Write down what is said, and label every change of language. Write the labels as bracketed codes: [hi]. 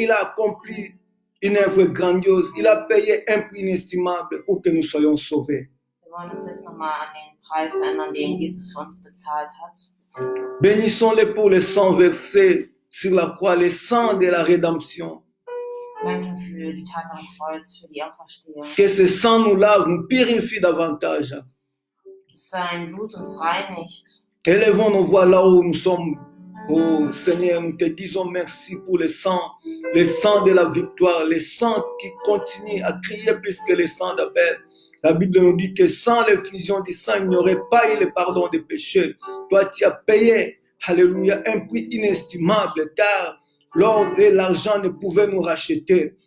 [fr] Il a accompli une œuvre grandiose. Il a payé un prix inestimable pour que nous soyons sauvés. [de] Wir wollen uns jetzt nochmal an den Preis erinnern, den Jesus für uns bezahlt hat. [fr] Bénissons-le pour le sang versé sur la croix, le sang de la rédemption. [de] Danke für die Tat am Kreuz, für die Auferstehung. [fr] Que ce sang nous lave, nous purifie davantage. [de] Dass sein Blut uns reinigt. [fr] Élevons nos voix là où nous sommes. Oh Seigneur, nous te disons merci pour le sang de la victoire, le sang qui continue à crier plus que le sang d'Abel. La Bible nous dit que sans l'effusion du sang, il n'y aurait pas eu le pardon des péchés. Toi, tu as payé, alléluia, un prix inestimable, car l'or et l'argent ne pouvaient nous racheter.